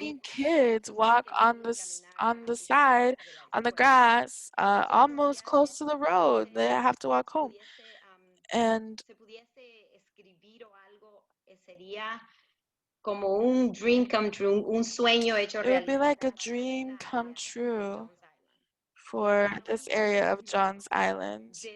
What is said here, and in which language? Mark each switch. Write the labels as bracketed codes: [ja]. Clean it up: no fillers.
[en] seen kids walk on the side, on the grass, almost close to the road. They have to walk home. And [es] Se pudiese escribir o algo, sería como un [en] dream come true, [es] un sueño hecho [en] it would be [es] realidad. [en] like a dream come true for this area of Johns Island,